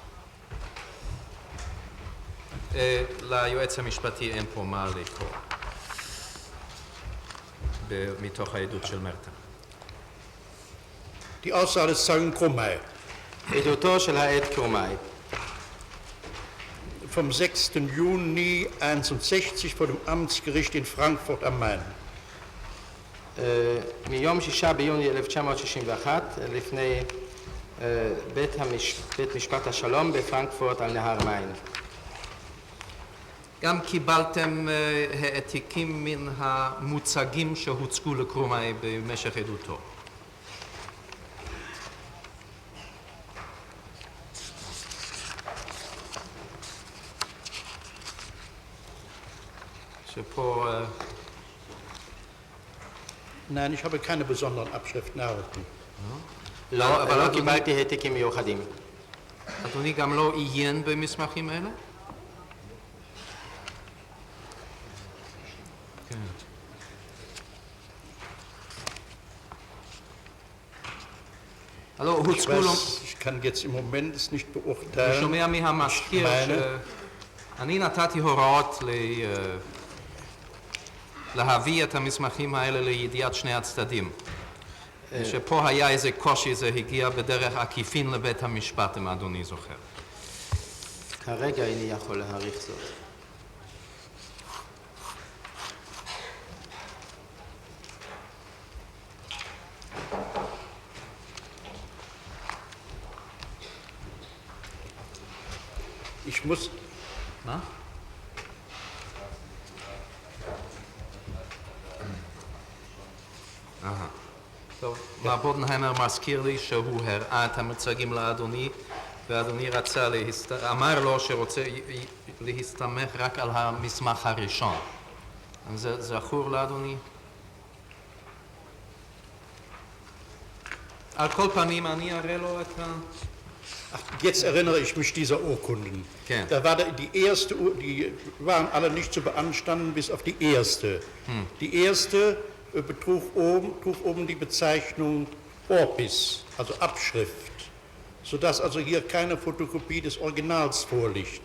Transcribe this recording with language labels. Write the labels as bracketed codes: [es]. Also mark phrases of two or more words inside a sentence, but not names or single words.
[he] ליועץ המשפטי אין פה מה לקרוא מתוך העדות של מרטן. [de] Die Aussage des Zeugen Krummey [he] עדותו של העד קרומאי. [de] vom 6. Juni 61 vor dem Amtsgericht in Frankfurt am Main. [he] מיום 6 ביוני 1961 לפני בית משפט השלום בפרנקפורט על נהר מיין. גם קיבלתם העתיקים מן המוצגים שהוצגו לקרומאי במשך עדותו. שפה... [de] Nein, ich habe keine besonderen Abschriften erhalten. [he] לא, אבל לא קיבלתי העתיקים מיוחדים. אדוני גם לא עיין במסמכים האלה? כן. [de] Ich kann jetzt im Moment es nicht beurteilen. [he] אני שומע מהמזכיר שאני נתתי הוראות להביא את המסמכים האלה לידיעת שני הצדדים. שפה היה איזה קושי, זה הגיע בדרך עקיפין לבית המשפט, אם אדוני זוכר. כרגע איני יכול להעריך זאת. [de] Ich muss... [he] מה? טוב, מר בודנהיימר מזכיר לי שהוא הראה את המצגים לאדוני, ואדוני אמר לו שרוצה להסתמך רק על המסמך הראשון. זה זכור לאדוני? על כל פנים אני אראה לו את ה... [de] Jetzt erinnere ich mich dieser Urkunden. Okay. Da war die erste, die waren alle nicht zu beanstanden, bis auf die erste. Die erste trug oben die Bezeichnung Orbis, also Abschrift, sodass also hier keine Fotokopie des Originals vorliegt.